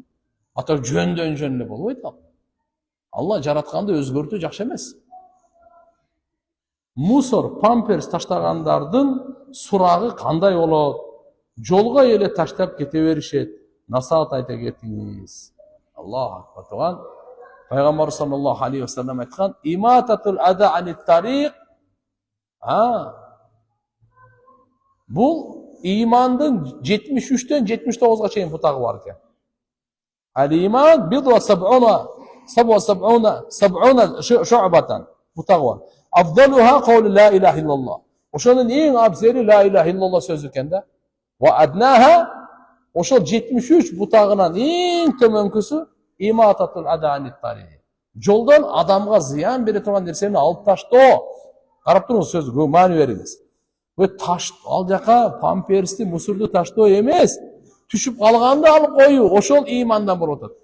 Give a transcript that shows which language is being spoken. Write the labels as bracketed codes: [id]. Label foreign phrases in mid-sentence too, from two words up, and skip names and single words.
[ky] Ата жөндөн эле болбойт ал. Алла жаратканды өзгөртүү жакшы эмес. мусор, памперс таштагандардын сурагы кандай болот? Жолго эле таштап кете беришет. Насаат айта кетиңиз. [ar] الله أكبر. [ky] Туган пайгамбар [ar] صلى الله عليه و سلم [ky] айткан: [ar] "إماطة الأذى عن الطريق". [ky] Бул имандын 73-тен 79-га чейин бутагы бар экен. [ar] الإيمان بضع و سبعون شعبة. [ky] Бутагы бар. [ar] أفضلها قول لا إله إلا الله. [ky] Ошонун эң абзели [ar] لا إله إلا الله [ky] сөзү экен да. [ar] و أدناها, [ky] ошол 73 бутагынан эң төмөнкүсү [ar] إماطة الأذى عن الطريق. [ky] Жолдон адамга зыян бере турган нерсени алып таштоо. Карап туруңуз, сөзгө маани бериңиз. Ал жака памперсти, мусорду таштоо эмес, түшүп калганды алып коюу, ошол имандан болуп атат.